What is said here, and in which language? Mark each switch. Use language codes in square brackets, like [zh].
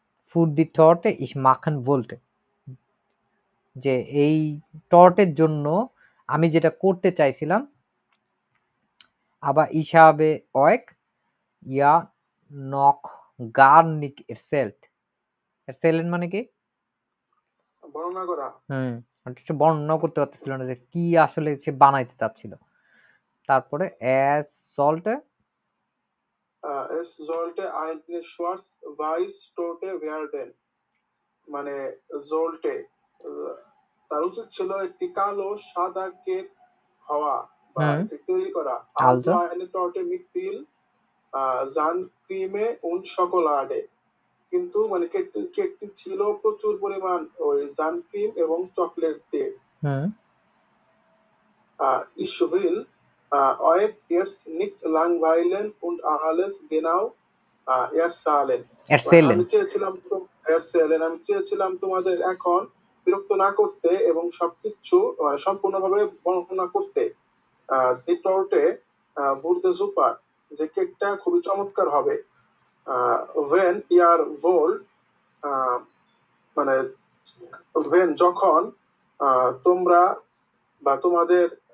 [de] für die Torte ich machen wollte, [bn] যে এই টর্টের জন্য আমি যেটা করতে চাইছিলাম। আবার হিসাবে [de] euch ja noch gar nicht erzählen [bn] মানে কি? বর্ণনা করা। বর্ণনা করতে পারতেছিল না যে কি আসলে সে বানাইতে চাচ্ছিল। তারপরে es [de] sollte eine schwarz-weiß Torte werden, [bn] মানে sollte তার উচিত ছিল একটি কালো সাদা কেক হওয়া বা তৈরি করা। [de] Also eine Torte mit viel Sandcreme und Schokolade, [bn] কিন্তু মানে কেকটি ছিল প্রচুর পরিমাণ ওই জানক্রিম এবং চকলেট দিয়ে। [de] Ich will euch jetzt nicht langweilen und alles genau erzählen. [bn] আমি চেয়েছিলাম তোমাদের এখন বিরক্ত না করতে এবং সবকিছু সম্পূর্ণভাবে বর্ণনা করতে। [de] Die Torte wurde super, [bn] যে কেকটা খুবই চমৎকার হবে। [de] When ihr wollt, [bn] মানে when যখন তোমরা বা তোমাদের